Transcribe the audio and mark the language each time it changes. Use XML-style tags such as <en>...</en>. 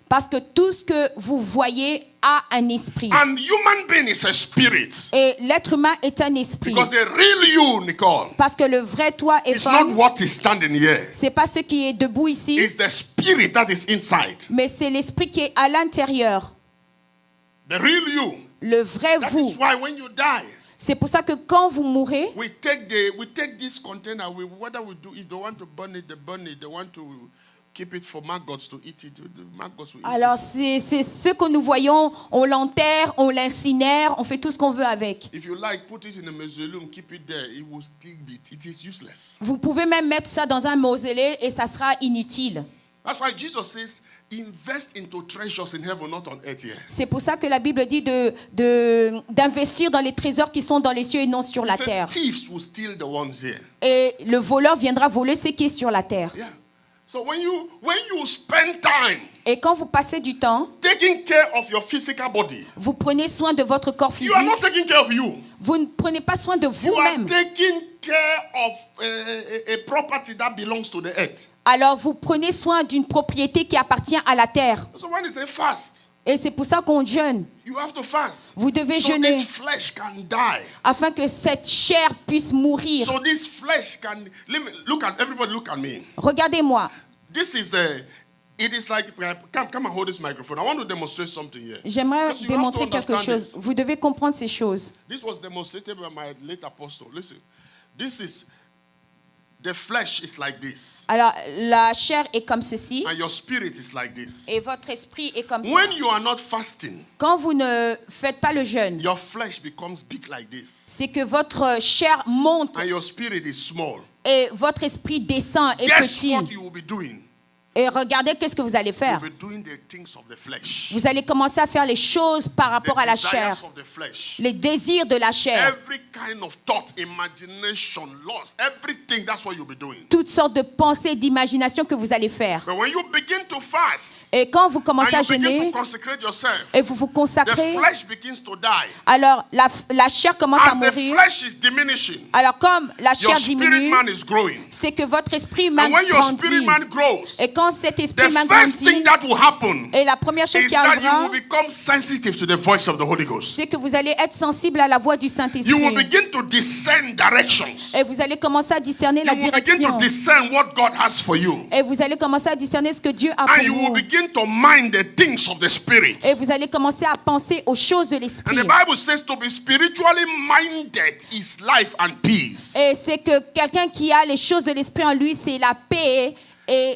<fr>Parce que tout ce que vous voyez a un esprit.</fr> <en>And human being is a spirit.</en> <fr>Et l'être humain est un esprit.</fr> <en>Because the real you, Nicole,</en> <fr>Parce que le vrai toi et</fr> <en>is not</en> <fr>femme,</fr> <en>what is standing here.</en> <fr>c'est pas ce qui est debout ici,</fr> <en>It's the spirit that is inside.</en> <fr>mais c'est l'esprit qui est à l'intérieur.</fr> <en>The real you.</en> <fr>Le vrai</fr> <en>That</en> <fr>vous.</fr> <en>is why when you die,</en> <fr>C'est pour ça que quand vous mourrez,</fr> <en>we take this container. Whether we do, if they want to burn it, they burn it. They want to keep it for maggots to eat it. The maggots will eat</en> <fr>alors</fr> <en>it.</en> <fr>c'est ce que nous voyons, on l'enterre, on l'incinère, on fait tout ce qu'on veut avec.</fr> <en>If you like, put it in a mausoleum, keep it there. It will still be. It is useless.</en> <fr>Vous pouvez même mettre ça dans un mausolée et ça sera inutile.</fr> <en>That's why Jesus says, invest into treasures in heaven, not on earth here.</en> <fr>C'est pour ça que la Bible dit d'investir dans les trésors qui sont dans les cieux et non sur</fr> <en>He</en> <fr>la</fr> <en>said,</en> <fr>terre.</fr> <en>thieves will steal the ones here.</en> <fr>Et le voleur viendra voler ce qui est sur la terre.</fr> <en>Yeah. So when you spend time</en> <fr>Et quand vous passez du temps,</fr> <en>taking care of your physical body,</en> <fr>vous prenez soin de votre corps</fr> <en>you are</en> <fr>physique.</fr> <en>not taking care of you.</en> <fr>Vous ne prenez pas soin de</fr> <en>You are</en> <fr>vous-même.</fr> <en>taking care of a property that belongs to the earth.</en> <fr>Alors vous prenez soin d'une propriété qui appartient à la terre.</fr> <en>So when they say fast,</en> <fr>Et c'est pour ça qu'on jeûne.</fr> <en>you have to fast.</en> <fr>Vous devez</fr> <en>So</en> <fr>jeûner</fr> <en>this flesh can die.</en> <fr>afin que cette chair puisse mourir.</fr> <en>So this flesh can. Let me look at everybody. Look at me.</en> <fr>Regardez-moi.</fr> <en>This is it is like come and hold this microphone. I want to demonstrate something here.</en> <fr>J'aimerais</fr> <en>Because you have to</en> <fr>démontrer quelque</fr> <en>understand</en> <fr>chose.</fr> <en>this.</en> <fr>Vous devez comprendre ces choses.</fr> <en>This was demonstrated by my late apostle. Listen, this is the flesh is like this,</en> <fr>Alors, la chair est comme ceci</fr> <en>and your spirit is like this.</en> <fr>et votre esprit est comme ça.</fr> <en>When you are not fasting,</en> <fr>Quand vous ne faites pas le jeûne,</fr> <en>your flesh becomes big like this,</en> <fr>c'est que votre chair monte</fr> <en>and your spirit is small.</en> <fr>et votre esprit descend et</fr> <en>Guess</en> <fr>petit.</fr> <en>what you will be doing?</en> <fr>Et regardez qu'est-ce que vous allez faire.</fr> <en>You'll be doing the things of the flesh.</en> <fr>Vous allez commencer à faire les choses par</fr> <en>The</en> <fr>rapport à la chair,</fr> <en>desires of the flesh.</en> <fr>les désirs de la chair,</fr> <en>Every kind of thought, imagination, lust, everything, that's what you'll be doing.</en> <fr>toutes sortes de pensées, d'imagination que vous allez faire.</fr> <en>But when you begin to fast,</en> <fr>Et quand vous commencez à</fr> <en>and you begin</en> <fr>jeûner</fr> <en>to consecrate yourself,</en> <fr>et vous vous</fr> <en>the</en> <fr>consacrez,</fr> <en>flesh begins to die.</en> <fr>alors la chair commence à</fr> <en>As the</en> <fr>mourir.</fr> <en>flesh is diminishing,</en> <fr>Alors comme la</fr> <en>your</en> <fr>chair</fr> <en>spirit</en> <fr>diminue,</fr> <en>man is growing.</en> <fr>c'est que votre esprit humain</fr> <en>And when your spirit man grows,</en> <fr>Et quand quand cet esprit</fr> <en>the</en> <fr>m'a</fr> <en>first</en> <fr>grandi,</fr> <en>thing that will happen</en> <fr>et la première chose</fr> <en>is</en> <fr>qui</fr> <en>that you</en> <fr>arrivera,</fr> <en>will become sensitive to the voice of the Holy Ghost.</en> <fr>c'est que vous allez être sensible à la voix du</fr> <en>You will</en> <fr>Saint-Esprit.</fr> <en>begin to discern directions.</en> <fr>Et vous allez commencer à discerner la</fr> <en>You will begin</en> <fr>direction.</fr> <en>to discern what God has for you.</en> <fr>Et vous allez commencer à discerner ce que Dieu a</fr> <en>And</en> <fr>pour</fr> <en>you will</en> <fr>vous.</fr> <en>begin to mind the things of the Spirit.</en> <fr>Et vous allez commencer à penser aux choses de</fr> <en>And</en> <fr>l'esprit.</fr> <en>the Bible says to be spiritually minded is life and peace.</en> <fr>Et c'est que quelqu'un qui a les choses de l'esprit en lui, c'est la paix et</fr>